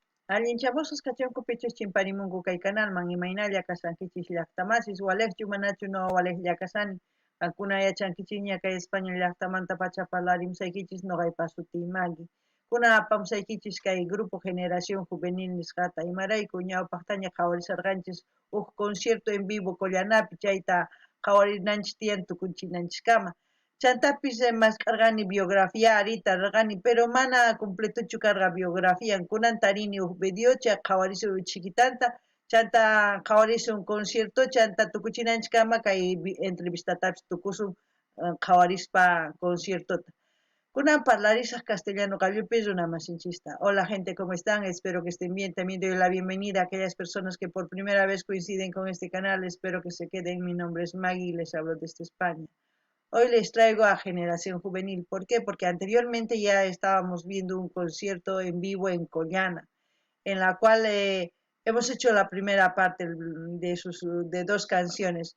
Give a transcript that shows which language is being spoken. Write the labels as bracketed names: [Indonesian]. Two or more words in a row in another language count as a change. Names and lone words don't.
[Quechua] Allinchamusqas kachunkupichus chimparimunku kay canalman imaynalla kasankichis llaqtamasis walekchu manachu no waleklla kasani kankuna yachankichis ña kay España llaqtamanta pacha parlarimsaykichis noqaypas sutiy Magui kuna apamusaykichis kay grupo generación juvenil nisqata imarayku ñawpaqtaña qhawarisarqanchis huk [Spanish] concierto en vivo [Quechua] Collanapi chayta qhawarinanchis tiyan tukunchinanchiskama chantapis maskargani biografía arita rargani pero mana completuchu karga biografía kunanta rini huk videocha qhawarisun chiquitanta chanta qhawarisun concierto chanta tukuchinanchikama kay entrevistatapis tukusun qhawarispa conciertota kunan parlarisaq castellano qallupis runa masinchista. [Spanish] Hola gente, ¿cómo están? Espero que estén bien. También doy la bienvenida a aquellas personas que por primera vez coinciden con este canal. Espero que se queden. Mi nombre es Maggie y les hablo desde España. Hoy les traigo a Generación Juvenil. ¿Por qué? Porque anteriormente ya estábamos viendo un concierto en vivo en Collana, en la cual hemos hecho la primera parte de dos canciones.